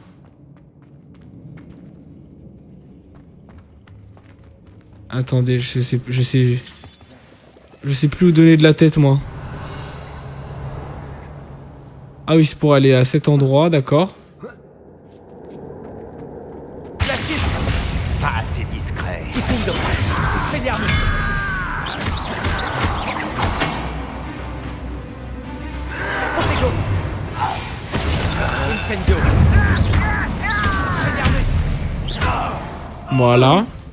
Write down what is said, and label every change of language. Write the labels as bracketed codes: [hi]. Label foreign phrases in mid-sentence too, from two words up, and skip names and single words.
[fr] Attendez, je sais plus où donner de la tête, moi. Ah oui, c'est pour aller à cet endroit, d'accord. Pas assez discret. Kikindo. Expelliarmus. Protego. Incendio. Expelliarmus. Voilà.